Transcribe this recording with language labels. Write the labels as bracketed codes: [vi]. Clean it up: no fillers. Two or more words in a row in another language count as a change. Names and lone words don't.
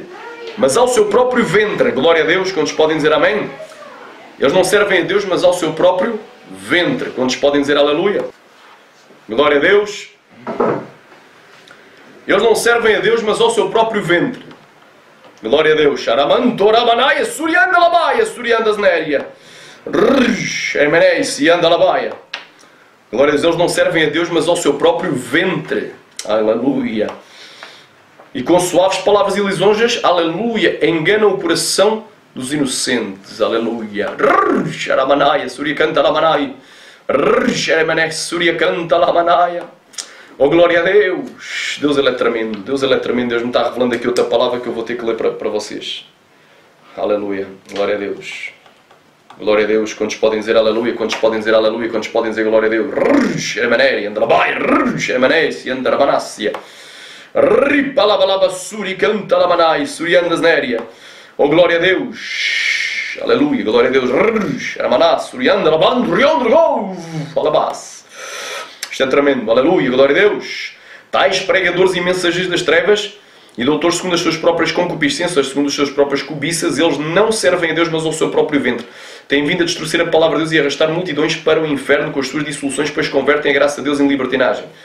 [pt] Mas ao seu próprio ventre. Glória a Deus, quantos podem dizer amém? Eles não servem a Deus, mas ao seu próprio ventre. Quantos podem dizer aleluia? Glória a Deus. Eles não servem a Deus, mas ao seu próprio ventre. Glória a Deus. Aramantoramanaya, surianda labaia, surianda znéria. Emeneis, e anda labaia. Glória a Deus, eles não servem a Deus, mas ao seu próprio ventre. Aleluia. E com suaves palavras e lisonjas, aleluia, enganam o coração dos inocentes. Aleluia. Aramanaya, suria canta lamanai. Emeneis, suria canta lamanaya. Oh, glória a Deus! Deus ele é tremendo. Deus ele é tremendo. Deus me está revelando aqui outra palavra que eu vou ter que ler para vocês. Aleluia. Glória a Deus. Glória a Deus. Quantos podem dizer aleluia? Quantos podem dizer aleluia? Quantos podem dizer glória a Deus? Emanei, andrabai, emanei, andrabanácia. Ripalabalaba, suri, canta lamanai, suri, andasnéria. Oh, glória a Deus! Aleluia. Glória a Deus. Aramanás, suri, andraban, riondrogou. Alabás. Isto é tremendo. Aleluia. Glória a Deus. Tais pregadores e mensageiros das trevas e doutores segundo as suas próprias concupiscências, segundo as suas próprias cobiças, eles não servem a Deus, mas ao seu próprio ventre. Têm vindo a distorcer a palavra de Deus e arrastar multidões para o inferno com as suas dissoluções, pois convertem a graça de Deus em libertinagem.